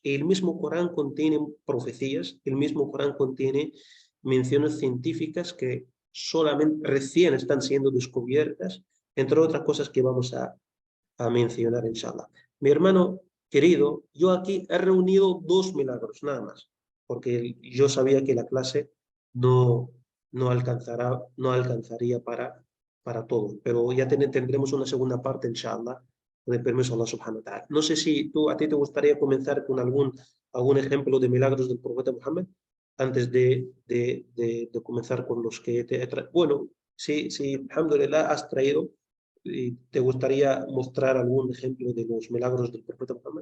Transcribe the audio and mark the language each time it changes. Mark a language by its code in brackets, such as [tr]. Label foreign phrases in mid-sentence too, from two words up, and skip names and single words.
[es] El mismo Corán contiene profecías, el mismo Corán contiene menciones científicas que solamente recién están siendo descubiertas, entre otras cosas que vamos a mencionar, inshallah. Mi hermano querido, yo aquí he reunido 2 milagros, nada más, porque yo sabía que la clase no alcanzaría para todo, pero ya tendremos una segunda parte, inshallah, con el permiso de Allah [ar] سبحانه وتعالى. [es] No sé si a ti te gustaría comenzar con algún ejemplo de milagros del profeta Muhammad antes de comenzar con los que te he traído. Bueno, sí, alhamdulillah, has traído. ¿Y te gustaría mostrar algún ejemplo de los milagros del profeta Muhammad?